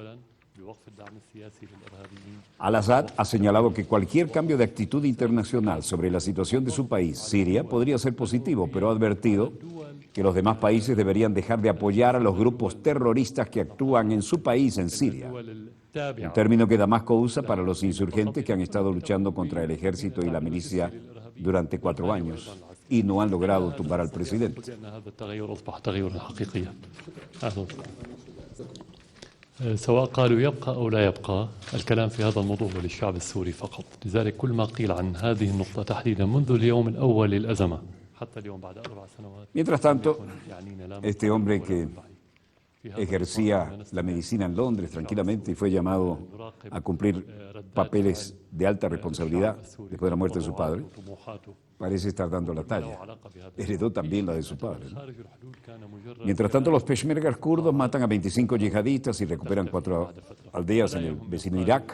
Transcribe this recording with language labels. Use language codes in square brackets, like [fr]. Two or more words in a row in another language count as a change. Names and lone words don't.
[es] Al-Assad ha señalado que cualquier cambio de actitud internacional sobre la situación de su país, Siria, podría ser positivo, pero ha advertido que los demás países deberían dejar de apoyar a los grupos terroristas que actúan en su país, en Siria. Un término que Damasco usa para los insurgentes que han estado luchando contra el ejército y la milicia durante 4 años y no han logrado tumbar al presidente. [ar] سواء قالوا يبقى أو لا يبقى الكلام في هذا الموضوع للشعب السوري فقط. لذلك كل ما قيل عن هذه النقطة تحديدا منذ اليوم الأول للأزمة حتى اليوم بعد 4 سنوات. [es] Mientras tanto, este hombre que ejercía la medicina en Londres tranquilamente y fue llamado a cumplir papeles de alta responsabilidad después de la muerte de su padre, parece estar dando la talla. Heredó también la de su padre, ¿no? Mientras tanto, los peshmergas kurdos matan a 25 yihadistas y recuperan 4 aldeas en el vecino Irak.